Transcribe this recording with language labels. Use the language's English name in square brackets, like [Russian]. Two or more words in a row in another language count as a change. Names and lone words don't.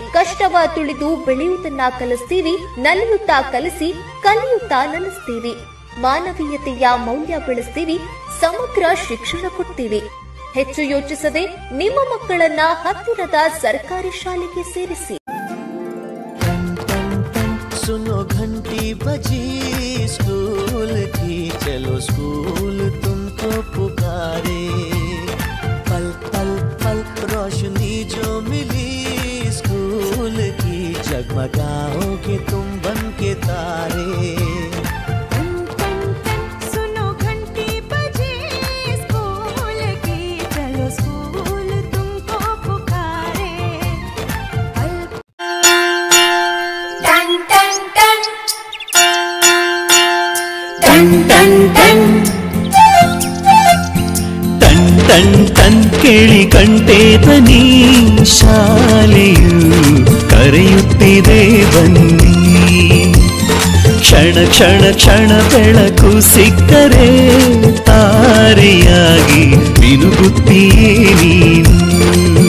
[Kannada] ಕಷ್ಟವ ತುಳಿದು ಬೆಳೆಯುವುದನ್ನ ಕಲಿಸ್ತೀವಿ, ನಲಿಯುತ್ತಾ ಕಲಿಸಿ ಕಲಿಯುತ್ತಾ ನಲಿಸ್ತೀವಿ. ಮಾನವೀಯತೆಯ ಮೌಲ್ಯ ಬೆಳೆಸ್ತೀವಿ, ಸಮಗ್ರ ಶಿಕ್ಷಣ ಕೊಡ್ತೀವಿ. ಹೆಚ್ಚು ಯೋಚಿಸದೆ ನಿಮ್ಮ ಮಕ್ಕಳನ್ನ ಹತ್ತಿರದ ಸರ್ಕಾರಿ ಶಾಲೆಗೆ ಸೇರಿಸಿ. [Hindi] सुनो घंटी बजी स्कूल की, चलो स्कूल तुमको पुकारे. पल पल पल रोशनी जो मिली स्कूल की, जगमगाओगे तुम बन के तारे. सुनो घंटी बजी स्कूल की, चलो स्कूल तुमको पुकारे. टन टन टन टन टन टन [Kannada] ಟನ್ ಟನ್ ಟನ್ ಕೇಳಿ ಕಂಠೇತನಿ ಶಾಲೆಯು ಕರೆಯುತ್ತಿದೆ ಬನ್ನಿ. ಕ್ಷಣ ಕ್ಷಣ ಕ್ಷಣ ಬೆಳಕು ಸಿಕ್ಕರೆ ತಾರೆಯಾಗಿ ಮಿನುಗುತ್ತೀಯೇ ನೀನು.